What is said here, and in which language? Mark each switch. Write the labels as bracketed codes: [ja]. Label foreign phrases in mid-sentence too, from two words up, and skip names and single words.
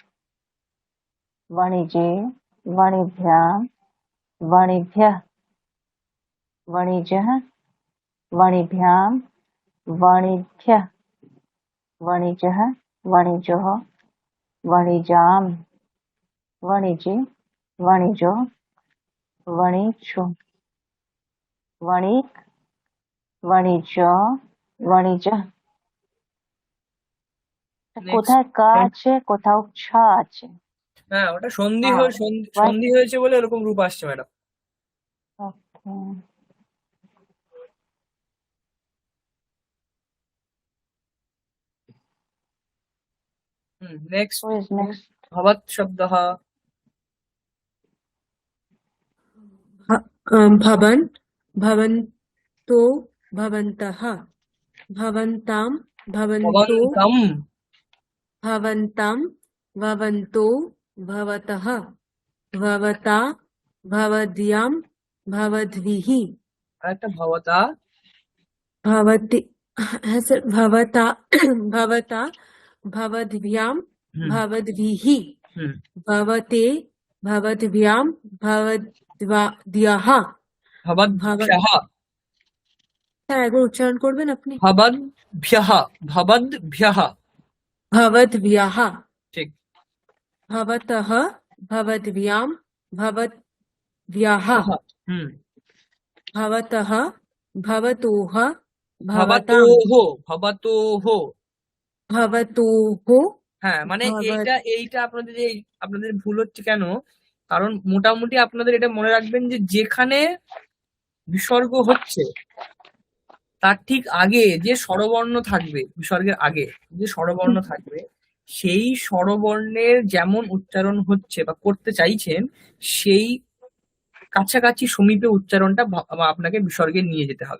[sa] वणिजे वणिभ्यां वणिभ्यः वणिजः वणिभ्यां वणिभ्यः वणिजः वणिजोः वणिजां वणिजे वणिजो वणिजो वणिक वणिजो वणिजः [bn] কোথায় কা আছে কোথাও ছ আছে হ্যাঁ ওটা সন্ধি হ্যাঁ, হয়ে সন্ধি হয়েছে বলে এরকম রূপ আসছে ম্যাডাম ওকে [en] नेक्स्ट who is next [sa] भवत् शब्दः भवन् भवन्तो भवन्तः भवन्तां भवन्तो भवन्तं भवन्तां भवन्तो भवतः भवता भवद्यां भवद्भिः [bn] আরেকটা ভবতা [sa] भवति [bn] হ্যাঁ স্যার [sa] ভবতা ভবতা ভবদ্ভ্যাম ভবদ্ভিः হুম भवते भवद्भ्यां भवद्भ्यः भवद्भ्यः [bn] হ্যাঁ একবার উচ্চারণ করবেন আপনি [sa] भवद्भ्यः भवद्भ्यः भवद्भ्यः ठीक भवतः भवद्भ्यां भवद्भ्यः हम्म भवतः भवतोः भवतां भवतोः भवतोः भवतोः [bn] হ্যাঁ মানে ভাবা এইটা আপনাদের ভুল হচ্ছে কেন? কারণ মোটামুটি আপনাদের এটা মনে রাখবেন যে যেখানে বিসর্গ হচ্ছে তার ঠিক আগে যে স্বরবর্ণ থাকবে, বিসর্গের আগে যে স্বরবর্ণ থাকবে, সেই স্বরবর্ণের যেমন উচ্চারণ হচ্ছে বা করতে চাইছেন, সেই কাছাকাছি সমীপে উচ্চারণটা আপনাকে বিসর্গে নিয়ে যেতে হবে।